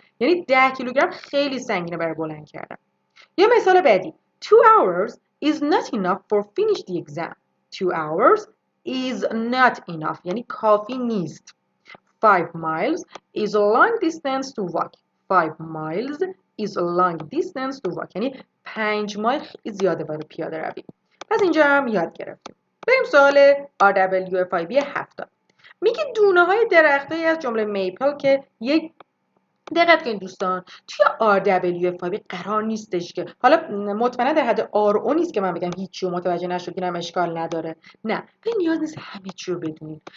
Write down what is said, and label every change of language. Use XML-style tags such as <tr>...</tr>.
<fa>یعنی 10 کیلوگرم خیلی سنگینه برای بلند کردن. یه مثال بعدی</fa> <en>2 hours is not enough for finish the exam. 2 hours is not enough</en> <fa>یعنی کافی نیست.</fa> <en>5 miles is a long distance to walk. 5 miles is a long distance to walk</en> <fa>یعنی 5 مایل خیلی زیاده برای پیاده روی. پس اینجا هم یاد گرفتیم. بریم سوال RWFIB 70. میگه دونه های درختایی از جمله میپل که یک دقت کنید دوستان توی RWFIB قرار نیستش که حالا مطمئنا در حد RO نیست که من بگم هیچی رو متوجه نشد که اشکال نداره، نه به نیاز نیست همه چی رو بدونید.</fa>